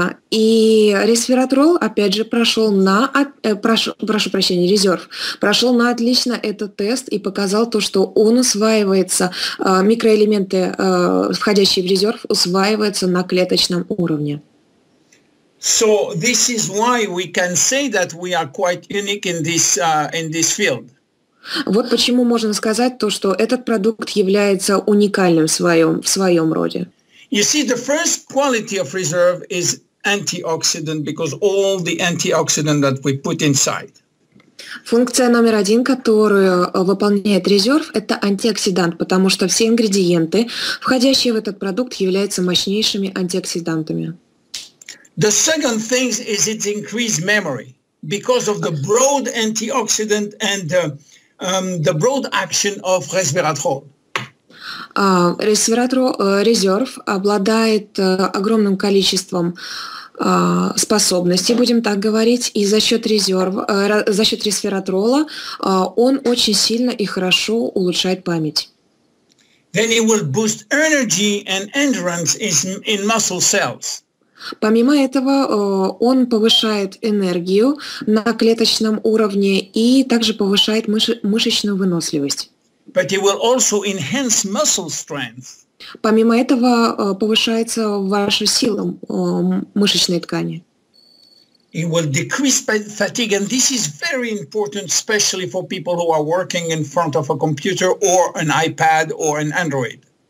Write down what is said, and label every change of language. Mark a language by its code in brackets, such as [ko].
[ru] И resveratrol, опять же, резерв прошел на отлично этот тест и показал то, что он усваивается, микроэлементы, входящие в резерв, усваиваются на клеточном уровне. [en] So this is why we can say that we are quite unique in this field. [ru] Вот почему можно сказать то, что этот продукт является уникальным в своем роде. [en] You see, the first quality of reserve is antioxidant, because all the antioxidant that we put inside. [ru] Функция номер 1, которую выполняет резерв, это антиоксидант, потому что все ингредиенты, входящие в этот продукт, являются мощнейшими антиоксидантами. [en] The second thing is its increased memory, because of the broad antioxidant and the broad action of resveratrol. [ru] Резерв обладает огромным количеством способностей, будем так говорить, и за счет resveratрола он очень сильно и хорошо улучшает память. [en] Then it will boost energy and endurance in muscle cells. [ru] Помимо этого, он повышает энергию на клеточном уровне и также повышает мышечную выносливость. [en] But it will also enhance muscle strength. [ru] Помимо этого, повышается ваша сила мышечной ткани. [en] It will decrease fatigue, and this is very important, especially for people who are working in front of a computer or an iPad or an Android.